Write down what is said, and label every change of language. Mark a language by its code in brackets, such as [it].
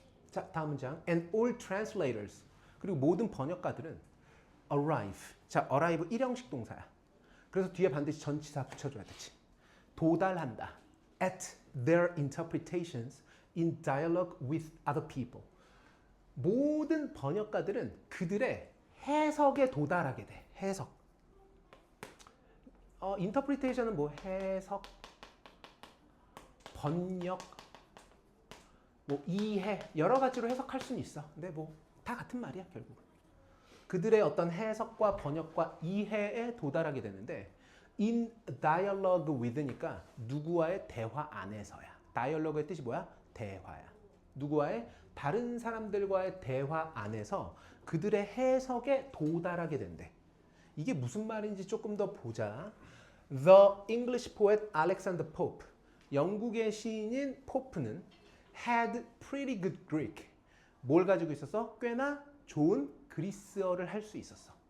[en] 자, 다음 문장. And all translators. [ko] 그리고 모든 번역가들은 arrive. 자, arrive 일형식 동사야. 그래서 뒤에 반드시 전치사 붙여줘야 되지. 도달한다. [en] At their interpretations in dialogue with other people. [ko] 모든 번역가들은 그들의 해석에 도달하게 돼. 해석. interpretation은 뭐 해석, 번역, 뭐 이해 여러 가지로 해석할 수는 있어. 근데 뭐 다 같은 말이야 결국. 그들의 어떤 해석과 번역과 이해에 도달하게 되는데 [en] in dialogue with [ko] 니까 누구와의 대화 안에서야. dialogue의 뜻이 뭐야? 대화야. 누구와의? 다른 사람들과의 대화 안에서 그들의 해석에 도달하게 된대. 이게 무슨 말인지 조금 더 보자. [en] The English poet Alexander Pope. [ko] 영국의 시인인 포프는 [en] had pretty good Greek. [ko] 뭘 가지고 있었어? 꽤나 좋은 그리스어를 할 수 있었어.